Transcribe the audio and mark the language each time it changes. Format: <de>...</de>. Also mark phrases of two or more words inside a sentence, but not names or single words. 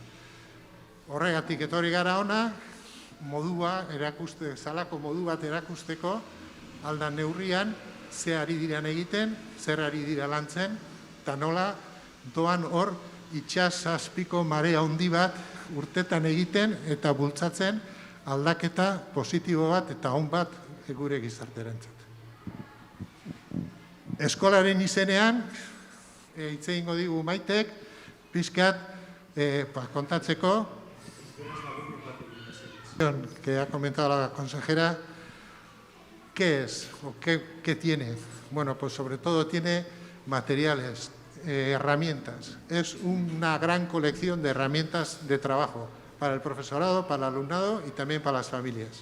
<eu>Horregatik etorri gara ona, modua erakuste, zalako modu bat erakusteko, aldan neurrian, ze ari diran egiten, zer ari dira lantzen, eta nola doan hor itxas azpiko marea handi bat urtetan egiten eta bultzatzen aldaketa positibo bat eta on bat gure gizarterentzat. Eskolaren izenean, hitz egingo digu Maitek, pixkat kontatzeko,</eu> <es>que ha comentado la consejera, ¿qué es o qué tiene? Bueno, pues sobre todo tiene materiales, herramientas. Es una gran colección de herramientas de trabajo para el profesorado, para el alumnado y también para las familias.</es>